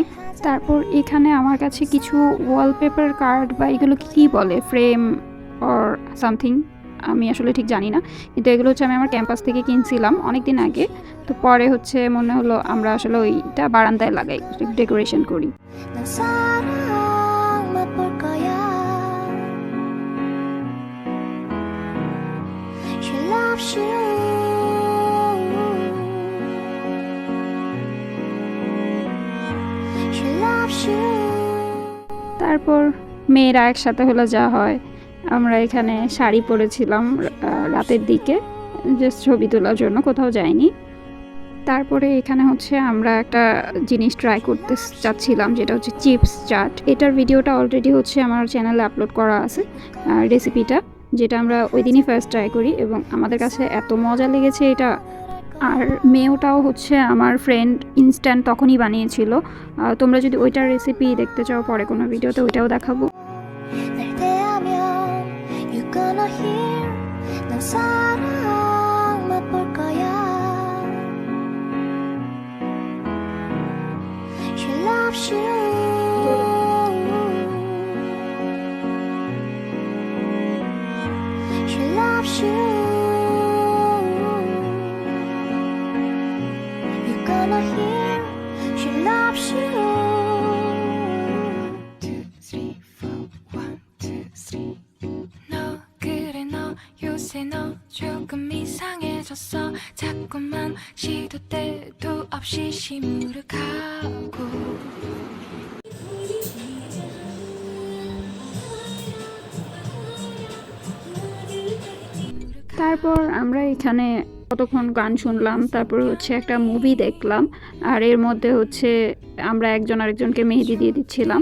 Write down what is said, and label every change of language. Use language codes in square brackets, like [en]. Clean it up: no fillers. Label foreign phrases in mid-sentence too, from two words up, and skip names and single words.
[bn] তারপর এখানে আমার কাছে কিছু [en] wallpaper card [bn] বা এগুলো কী বলে, [en] frame or something, [bn] আমি আসলে ঠিক জানি না, কিন্তু এগুলো হচ্ছে আমি আমার ক্যাম্পাস থেকে কিনছিলাম অনেক দিন আগে। তো পরে হচ্ছে মনে হলো আমরা আসলে ওইটা বারান্দায় লাগাই, ডেকোরেশন করি। [ko] 난 사랑 맛볼 거야. [en] She loves you. She loves you. [bn] তারপর মেয়েরা একসাথে হলে যা হয়, আমরা এখানে শাড়ি পরেছিলাম রাতের দিকে, জাস্ট ছবি তোলার জন্য, কোথাও যাইনি। তারপরে এখানে হচ্ছে আমরা একটা জিনিস ট্রাই করতে চাচ্ছিলাম, যেটা হচ্ছে চিপস চাট। এটার ভিডিওটা অলরেডি হচ্ছে আমার চ্যানেলে আপলোড করা আছে, রেসিপিটা, যেটা আমরা ওই দিনই [en] first try [bn] করি এবং আমাদের কাছে এত মজা লেগেছে এটা। আর মেয়োটাও হচ্ছে আমার ফ্রেন্ড ইনস্ট্যান্ট তখনই বানিয়েছিল। তোমরা যদি ওইটার রেসিপি দেখতে চাও পরে কোনো ভিডিওতে, ওইটাও দেখাবো। [ko] 날 대하면 [en] you gonna hear. [ko] 난 사랑 맛볼 거야. [en] She loves you. She loves you. You gonna hear. She loves you. 2, 3, 4, 1, 2, 3. [ko] 너 그래 너 요새 너 조금 이상해졌어. 자꾸만 시도 때도 없이 시무룩하고. [bn] তারপর আমরা এখানে কতক্ষণ গান শুনলাম, তারপর হচ্ছে একটা মুভি দেখলাম, আর এর মধ্যে হচ্ছে আমরা একজন আরেকজনকে মেহেদি দিয়ে দিচ্ছিলাম।